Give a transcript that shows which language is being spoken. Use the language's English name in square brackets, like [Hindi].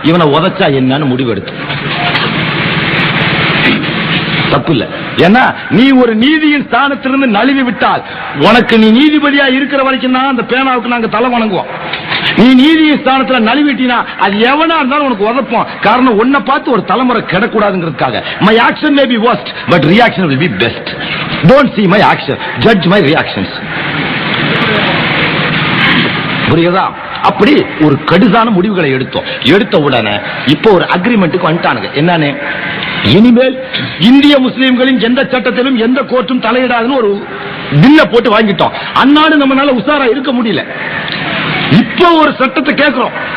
[Tamil] இவனை உதைச்சா என்னன்னு முடிவு எடுத்து தப்பு இல்ல. ஏன்னா நீ ஒரு நீதியின் ஸ்தானத்திலிருந்து நழுவி விட்டால், உனக்கு நீ நீதிபதியா இருக்கிற வரைக்கும் தான் அந்த பேனாவுக்கு நாங்க தலை வணங்குவோம். நீ நீதியின் ஸ்தானத்துல நழுவிட்டினா அது எவனா இருந்தாலும் உனக்கு உதப்போம். காரணம் உன்னை பார்த்து ஒரு தலைமுறை கிடக்கூடாதுங்கிறதுக்காக. [English] My action may be worst but reaction will be best. Don't see my action, judge my reactions. [Tamil] புரியுதா? அப்படி ஒரு கடுதான முடிவுகளை எடுத்த உடனே இப்போ ஒரு அக்ரிமெண்ட்டுக்கு வந்துட்டானுங்க. என்னன்னு, இனிமேல் இந்திய முஸ்லிம்களின் எந்த சட்டத்திலும் எந்த கோர்ட்டும் தலையிடாதுன்னு ஒரு பில்ல போட்டு வாங்கிட்டோம். அந்நாடு நம்மளால உசாரா இருக்க முடியல. இப்போ ஒரு சட்டத்தை கேட்கிறோம்.